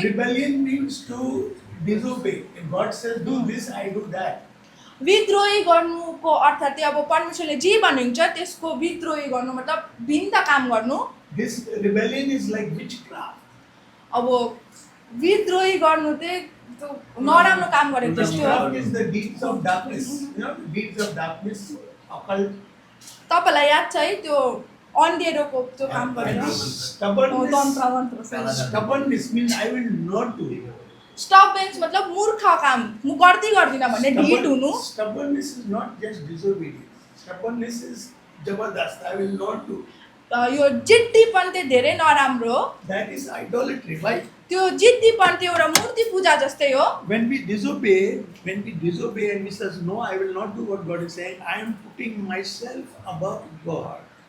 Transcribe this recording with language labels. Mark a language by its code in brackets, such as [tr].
[en] Rebellion means to disobey. If God says do this, I do that. [ne] विद्रोही गर्नुको अर्थ चाहिँ अब परमेश्वरले जे भन्नुहुन्छ त्यसको विद्रोही गर्नु मतलब भिन्न काम गर्नु। [en] This rebellion is like witchcraft. [ne] अब विद्रोही गर्नु चाहिँ त्यो नराम्रो काम गरेको जस्तो हो। [en] Witchcraft is the deeds of darkness. You know, deeds of darkness, occult. [ne] तपाईँलाई याद छ है त्यो अन्धेरोको त्यो काम गरेर [en] Stubbornness means I will not do it. [ne] स्टबनेस मतलब मूर्ख काम म गर्दिनँ भन्ने ढिट हुनु। [en] Stubbornness is not just disobedience. Stubbornness is jabardast. I will not do. [ne] यो जिद्दीपन चाहिँ धेरै नराम्रो हो। [en] That is idolatry, right? [ne] त्यो जिद्दीपन चाहिँ एउटा मूर्ति पूजा जस्तै हो। [en] When we disobey and we says no, I will not do what God is saying, I am putting myself above God.